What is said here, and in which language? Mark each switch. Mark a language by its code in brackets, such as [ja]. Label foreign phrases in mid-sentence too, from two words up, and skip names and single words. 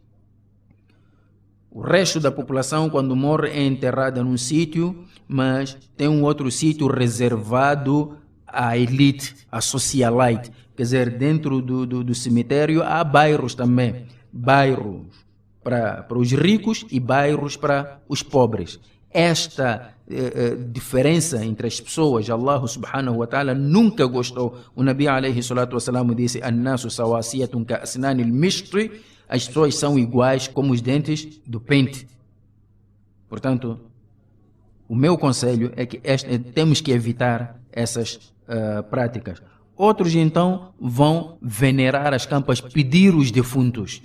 [pt] O resto da população, quando morre, é enterrada num sítio, mas tem um outro sítio reservado à elite, à socialite. Quer dizer, dentro do cemitério há bairros também. Bairros para os ricos e bairros para os pobres. Esta diferença entre as pessoas, [ar] الله سبحانه وتعالى [pt] nunca gostou. [ar] O النبي عليه الصلاة والسلام disse: "الناس سواسية كأسنان المشط", [pt] as pessoas são iguais como os dentes do pente. Portanto, o meu conselho é que temos que evitar essas práticas. Outros então vão venerar as campas, pedir os defuntos.